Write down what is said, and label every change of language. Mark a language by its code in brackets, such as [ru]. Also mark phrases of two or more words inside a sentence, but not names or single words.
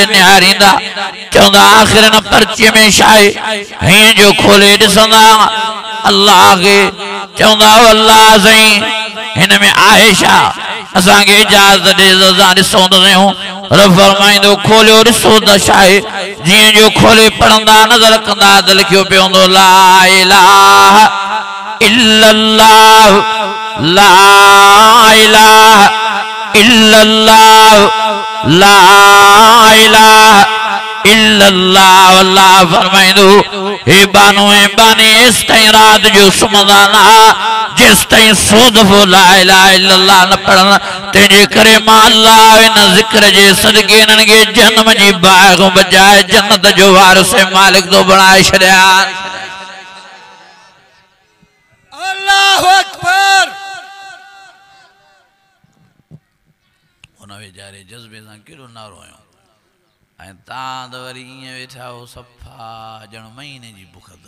[sd] निहारींदा चवंदा आख़िर हिन पर्चीअ में छा आहे हीअं जो खोले ॾिसंदा अल्लाह खे चवंदा अल्लाह साईं हिन में आहे छा असांखे इजाज़त ॾे असां ॾिसूं त सयूं रब फरमाईंदो खोलियो ॾिसो त छा आहे जीअं जो खोले पढ़ंदा नज़र कंदा त लिखियो पियो हूंदो [ar] لا إله إلا الله لا إله إلا الله لا إله إلا الله. [sd] अल्लाह फरमाइंदो हे बानो ए बानी इस ताईं रात जो सुमदाना जिस ताईं सो दफ़ो ला इलाहा इल्लल्लाह न पढ़न तेजे करे मां अल्लाह इन जिक्र जे सदके इन्हनि खे जन्म जी बाग बजाए जन्नत जो वारिस मालिक तो बणाए छॾिया। [ar] الله أكبر. [sd] उन वेचारे जज़्बे सां केॾो नारो आयो ऐं तव्हां त वरी ईअं वेठा हो सफ़ा ॼण महीने जी बुख अथव।